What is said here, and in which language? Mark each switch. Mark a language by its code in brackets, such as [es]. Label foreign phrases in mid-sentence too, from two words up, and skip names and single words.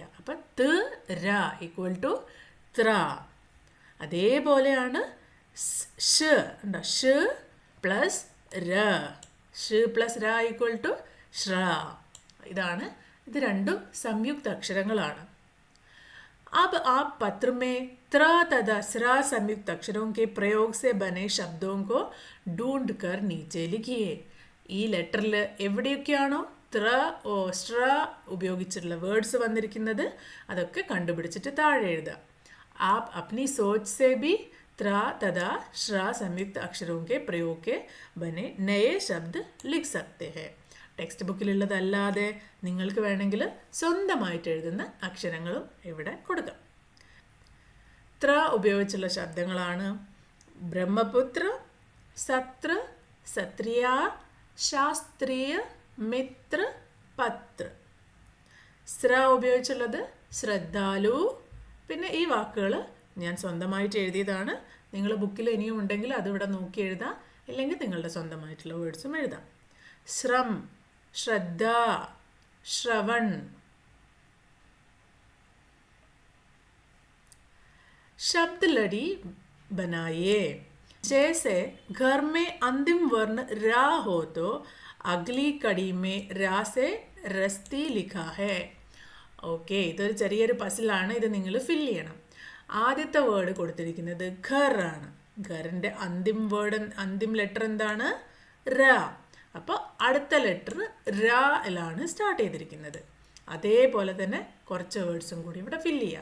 [ml] അപ്പം ത് ര [en] equal to [ml] ത്ര. അതേപോലെയാണ് ഷ് ഉണ്ടോ? ഷ് പ്ലസ് ര, ഷ് പ്ലസ് ര [en] equal to [ml] ശ്ര. ഇത് രണ്ടും സംയുക്ത അക്ഷരങ്ങളാണ്. [hi] अब आप पत्र में त्र तथा स्र संयुक्त अक्षरों के प्रयोग से बने शब्दों को ढूंढ कर नीचे लिखिए. [ml] ഈ ലെറ്ററിൽ എവിടെയൊക്കെയാണോ ത്ര ഓ സ്ട്ര ഉപയോഗിച്ചിട്ടുള്ള വേർഡ്സ് വന്നിരിക്കുന്നത് അതൊക്കെ കണ്ടുപിടിച്ചിട്ട് താഴെ എഴുതുക. [hi] आप अपनी सोच से भी त्र तथा श्र संयुक्त अक्षरों के प्रयोग के बने नए शब्द लिख सकते हैं. [ml] ടെക്സ്റ്റ് ബുക്കിലുള്ളതല്ലാതെ നിങ്ങൾക്ക് വേണമെങ്കിൽ സ്വന്തമായിട്ട് എഴുതുന്ന അക്ഷരങ്ങളും ഇവിടെ കൊടുക്കാം. ത്ര ഉപയോഗിച്ചുള്ള ശബ്ദങ്ങളാണ് ബ്രഹ്മപുത്ര, സത്ര, സത്രിയ, ശാസ്ത്രീയ, മിത്ര, പത്ര. സ്ര ഉപയോഗിച്ചുള്ളത് ശ്രദ്ധാലു. പിന്നെ ഈ വാക്കുകൾ ഞാൻ സ്വന്തമായിട്ട് എഴുതിയതാണ്. നിങ്ങൾ ബുക്കിൽ ഇനിയും ഉണ്ടെങ്കിൽ അതിവിടെ നോക്കി എഴുതാം, ഇല്ലെങ്കിൽ നിങ്ങളുടെ സ്വന്തമായിട്ടുള്ള വേർഡ്സും എഴുതാം. [hi] श्रम, श्रद्धा, श्रवण. शब्द लड़ी बनाइए. जैसे घर में अंतिम वर्ण रा हो तो अगली कड़ी में रा से रस्ती लिखा है. [ml] ഓക്കെ, ഇതൊരു ചെറിയൊരു പസിലാണ്. ഇത് നിങ്ങൾ ഫില്ല് ചെയ്യണം. ആദ്യത്തെ വേർഡ് കൊടുത്തിരിക്കുന്നത് ഘർ ആണ്. ഘറിൻ്റെ അന്തിം ലെറ്റർ എന്താണ്? ര. അപ്പോൾ അടുത്ത ലെറ്റർ ലാണ് സ്റ്റാർട്ട് ചെയ്തിരിക്കുന്നത്. അതേപോലെ തന്നെ കുറച്ച് വേർഡ്സും കൂടി ഇവിടെ ഫില്ല് ചെയ്യാം.